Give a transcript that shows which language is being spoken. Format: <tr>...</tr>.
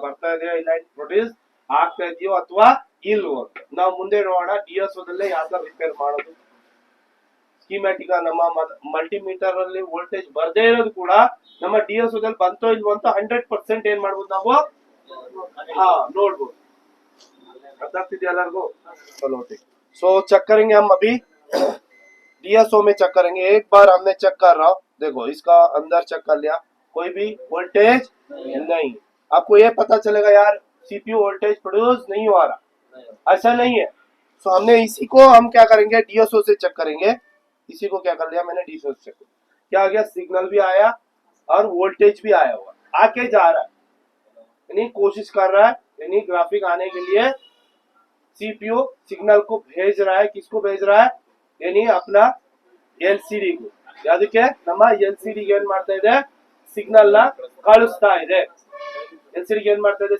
<kn>ಬರ್ತಾ ಇದೆ light produce ಆಗ್ತಾ ಇದೆಯೋ ಅಥವಾ ಇಲ್ವೋ ಅಂತ ನಾವು ಮುಂದೆ ನೋಡೋಣ. DSO ದಲ್ಲೇ ಯಾವ ರಿಪೇರ್ ಮಾಡೋದು ಸ್ಕೀಮ್ಯಾಟಿಕ್. ನಮ್ಮ ಮಲ್ಟಿಮೀಟರ್ ಅಲ್ಲಿ ವೋಲ್ಟೇಜ್ ಬರ್ದೇ ಇರೋದು ಕೂಡ ನಮ್ಮ DSO ದಲ್ಲಿ ಬಂತೋ ಇಲ್ವೋ ಅಂತ 100% ಏನ್ ಮಾಡ್ಬೋದು ನಾವು ನೋಡ್ಬೋದು. अर्थ ಆಗ್ತಿದೆಯಾ ಎಲ್ಲರಿಗೂ?</kn> <hi>चलो ठीक. सो चेक करेंगे हम अभी DSO में चेक करेंगे. एक बार हमने चेक कर रहा हूं, देखो इसका अंदर चेक कर लिया, कोई भी वोल्टेज नहीं. आपको ये पता चलेगा यार CPU वोल्टेज प्रोड्यूस नहीं हो रहा, ऐसा नहीं है. सो हमने इसी को हम क्या करेंगे DSO से चेक करेंगे. इसी को क्या कर लिया मैंने DSO से चेक. क्या आ गया? सिग्नल भी आया और वोल्टेज भी आया हुआ, आके जा रहा है, यानी कोशिश कर रहा है, यानी ग्राफिक आने के लिए CPU सिग्नल को भेज रहा है. किसको भेज रहा है? यानी अपना LCD को.</hi> <kn>ಅದಕ್ಕೆ ನಮ್ಮ LCD ಗೆ ಏನ್ ಮಾಡ್ತಾ ಇದೆ? ಸಿಗ್ನಲ್ ನ ಕಳಿಸ್ತಾ ಇದೆ. LCD ಗೆ ಏನ್ ಮಾಡ್ತಾ ಇದೆ?</kn>